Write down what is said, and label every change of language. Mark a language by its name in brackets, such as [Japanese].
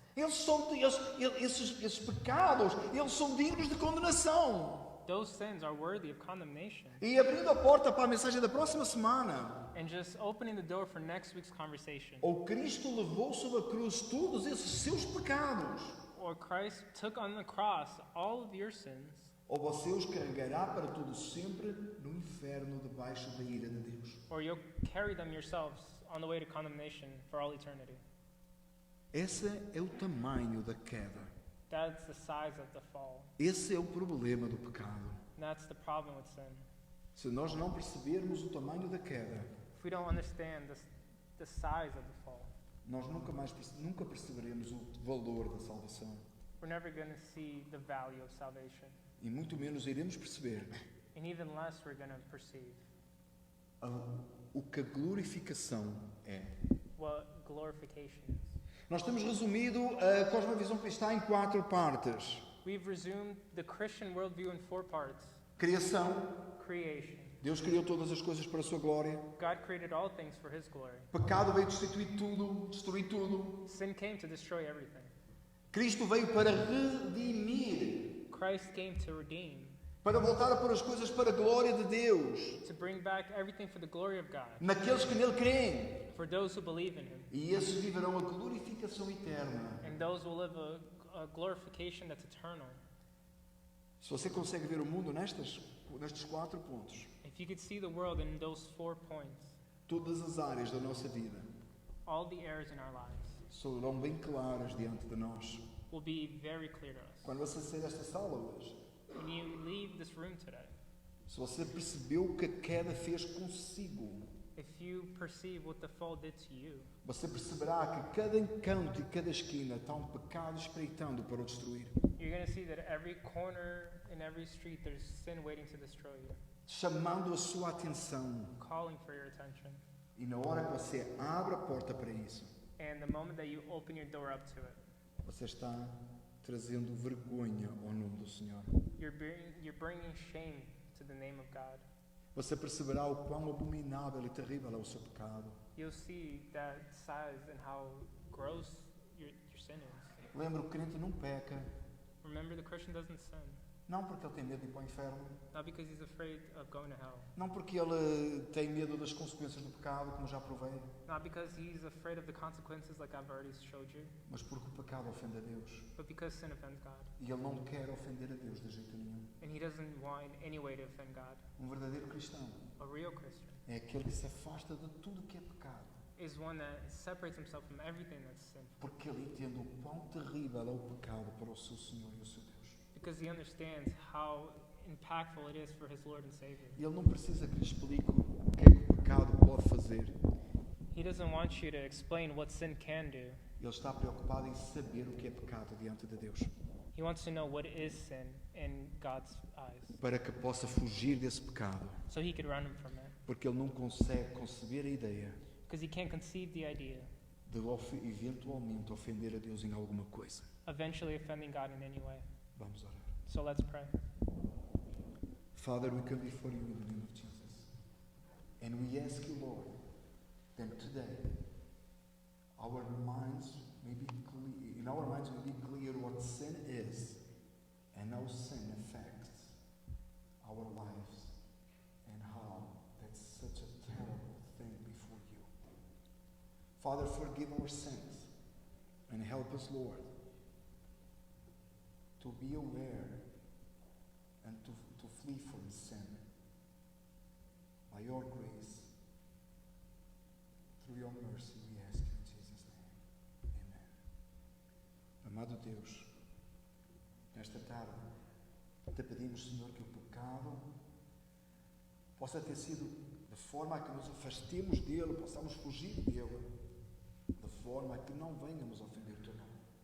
[Portuguese] Esses pecados, eles são dignos de condenação. [English] Those sins are worthy of condemnation. [Portuguese] E abrindo a porta para a mensagem da próxima semana, [English] And just opening the door for next week's conversation. [Portuguese] ou Cristo levou sobre a cruz todos esses seus pecados, [English] Or Christ took on the cross all of your sins, [Portuguese] ou você os carregará para todo sempre no inferno debaixo da ira de Deus. [English] or you'll carry them yourselves on the way to condemnation for all eternity. [Portuguese] Esse é o tamanho da queda. [English] That's the size of the fall. [Portuguese] Esse é o problema do pecado. [English] And that's the problem with sin. [Portuguese] Se nós não percebermos o tamanho da queda, [English] If we don't understand the size of the fall, [Portuguese] nós nunca perceberemos o valor da salvação. [English] we're never going to see the value of salvation. [Portuguese] E muito menos iremos perceber [English] And even less we're going to perceive [Portuguese] o que a glorificação é. [English] what glorification is. [Portuguese] Nós temos resumido a cosmovisão cristã em 4 partes. [English] We've resumed the Christian worldview in 4 parts. [Portuguese] Criação. [English] Creation. [Portuguese] Deus criou todas as coisas para a sua glória. [English] God created all things for His glory. [Portuguese] Pecado veio destituir tudo, destruir tudo. [English] Sin came to destroy everything. [Portuguese] Cristo veio para redimir, [English] Christ came to redeem, [Portuguese] para voltar a pôr as coisas para a glória de Deus, [English] to bring back everything for the glory of God, [Portuguese] naqueles que nele creem. [English] for those who believe in Him. [Portuguese] E esses viverão a glorificação eterna. [English] And those will live a glorification that's eternal. [Portuguese] Se você consegue ver o mundo nestes 4 pontos, [English] If you could see the world in those 4 points, [Portuguese] todas as áreas da nossa vida [English] all the areas in our lives [Portuguese] serão bem claras diante de nós. [English] will be very clear to us. [Portuguese] Quando você sair desta sala hoje, [English] When you leave this room today, [Portuguese] se você percebeu o que a queda fez consigo, [English] if you perceive what the fall did to you, [Portuguese] você perceberá que cada encanto e cada esquina está um pecado espreitando para o destruir, [English] you're going to see that every corner in every street there's sin waiting to destroy you, [Portuguese] chamando a sua atenção. [English] calling for your attention. [Portuguese] E na hora que você abre a porta para isso, [English] And the moment that you open your door up to it, [Portuguese] você está trazendo vergonha ao nome do Senhor. [English] you're bringing shame to the name of God. [Portuguese] Você perceberá o quão abominável e terrível é o seu pecado. [English] You'll see that size and how gross your sin is. [Portuguese] Lembra, o crente não peca, [English] Remember, the Christian doesn't sin, [Portuguese] não porque ele tem medo de ir para o inferno, [English] not because he's afraid of going to hell, [Portuguese] não porque ele tem medo das consequências do pecado, como já provei, [English] not because he's afraid of the consequences like I've already showed you, [Portuguese] mas porque o pecado ofende a Deus. [English] but because sin offends God. [Portuguese] E ele não quer ofender a Deus de jeito nenhum. [English] And he doesn't want in any way to offend God. [Portuguese] Um verdadeiro cristão [English] A real Christian [Portuguese] é aquele que se afasta de tudo que é pecado, [English] is one that separates himself from everything that's sinful, [Portuguese] porque ele entende o quão terrível é o pecado para o seu Senhor e o seu Deus. [English] because he understands how impactful it is for his Lord and Savior. [Portuguese] E ele não precisa que lhe explique o que é que o pecado pode fazer. [English] He doesn't want you to explain what sin can do. [Portuguese] Ele está preocupado em saber o que é pecado diante de Deus, [English] He wants to know what is sin in God's eyes, [Portuguese] para que possa fugir desse pecado, [English] so he could run from it. [Portuguese] porque ele não consegue conceber a ideia [English] Because he can't conceive the idea [Portuguese] de eventualmente ofender a Deus em alguma coisa. [English] eventually offending God in any way. [Portuguese] Vamos orar. [English] So let's pray. Father, we come before you in the name of Jesus, and we ask you, Lord, that today our minds may be clear, in our minds may be clear what sin is and how sin affects our lives and how that's such a terrible thing before you. Father, forgive our sins and help us, Lord, to be aware and to flee from sin by your grace, through your mercy, we ask you in Jesus' name. Amen. [Portuguese] Amado Deus, nesta tarde, te pedimos, Senhor, que o pecado possa ter sido de forma a que nos afastemos dele, possamos fugir dele, de forma a que não venhamos a ofender o teu nome.